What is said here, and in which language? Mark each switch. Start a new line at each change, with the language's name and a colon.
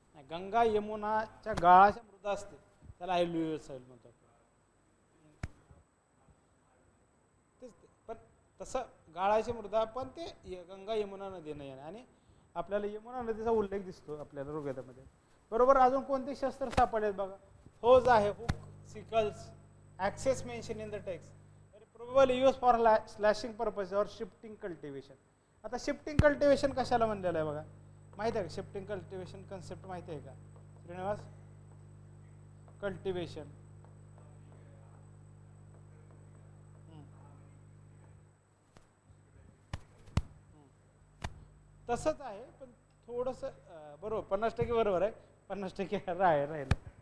Marathi: गंगा यमुनाच्या गाळाच्या मृदा असते त्याला ॲल्युएल सॉइल म्हणतात. तेच ते, पण तसं गाळाची मृदा पण ते गंगा यमुना नदी नाही आहे. आणि आपल्याला यमुना नदीचा उल्लेख दिसतो आपल्याला ऋग्वेदामध्ये. बरोबर. अजून कोणते शस्त्र सापडलेत बघा? होज आहे,
English: Hook, sickles, axes mention in the text, probably use for slashing purpose or shifting cultivation.
Marathi: आता शिफ्टिंग कल्टिवेशन कशाला म्हणलेलं आहे बघा? माहिती आहे का? शिफ्टिंग कल्टिवेशन कन्सेप्ट माहिती आहे का श्रीनिवास? कल्टिवेशन तसंच आहे, पण थोडंसं बरोबर 50% बरोबर आहे, 50% राहिलं.